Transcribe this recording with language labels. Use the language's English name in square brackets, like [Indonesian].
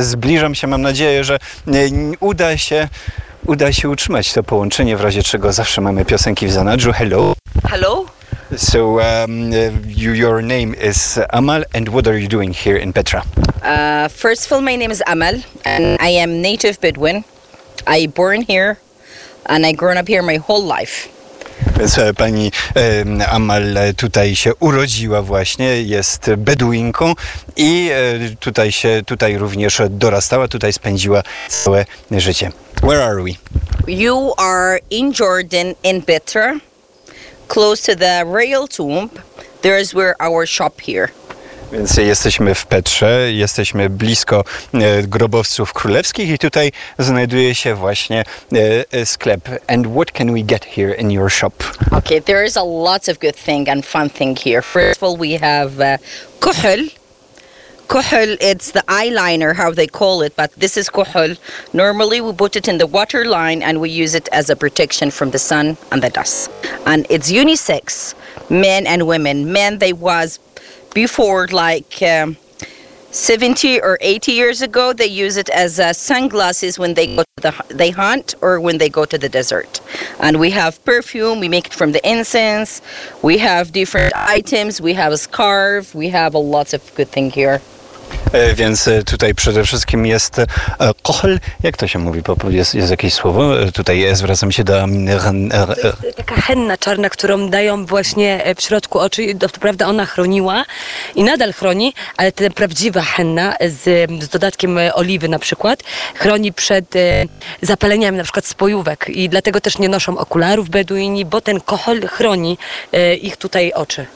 [Polish] Zbliżam się, mam nadzieję, że uda się utrzymać to połączenie, w razie czego zawsze mamy piosenki w zanadrzu. [English] Hello. Hello. So your name is Amal, and what are you doing here in Petra? First of all, my name is Amal, and I am native Bedouin. I born here, and I grown up here my whole life. [Polish] Więc pani Amal tutaj się urodziła właśnie, jest Beduinką i tutaj również dorastała, tutaj spędziła całe życie. [English] Where are we? You are in Jordan, in Petra. Close to the royal tomb, there is where our shop here. [Polish] Więc jesteśmy w Petrze, jesteśmy blisko grobowców królewskich i tutaj znajduje się właśnie sklep. [English] And what can we get here in your shop? Okay, there is a lot of good thing and fun thing here. First of all, we have kuhl. Kuhl, it's the eyeliner, how they call it, but this is kuhl. Normally we put it in the waterline and we use it as a protection from the sun and the dust. And it's unisex, men and women. Men, they was before like 70 or 80 years ago, they use it as sunglasses when they go to they hunt or when they go to the desert. And we have perfume, we make it from the incense, we have different items, we have a scarf, we have a lot of good things here. [Polish] Więc tutaj przede wszystkim jest kohl, jak to się mówi, jest jakieś słowo, tutaj zwracam się do... To jest taka henna czarna, którą dają właśnie w środku oczy, to prawda ona chroniła i nadal chroni, ale ta prawdziwa henna z dodatkiem oliwy na przykład, chroni przed zapaleniami na przykład spojówek i dlatego też nie noszą okularów Beduini, bo ten kohl chroni ich tutaj oczy.